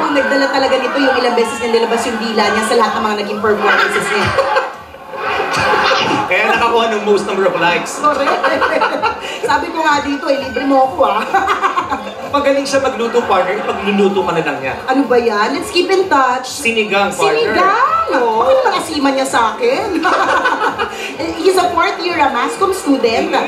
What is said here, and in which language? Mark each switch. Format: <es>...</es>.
<tl>mo, nagdala talaga nito yung ilang beses na nilabas yung dila niya sa lahat ng mga naging performances niya. Kaya nakakuha ng most number of likes. Correct. Sabi ko nga dito, libre mo ako Magaling siya magluto, partner. Pagluluto ka na lang niya. Ano ba yan?</tl> <en>Let's keep in touch.</en> <tl>Sinigang, partner. Sinigang! Bakit nakasima niya sa akin?</tl> <en>He's a fourth year MASCOM student.</en>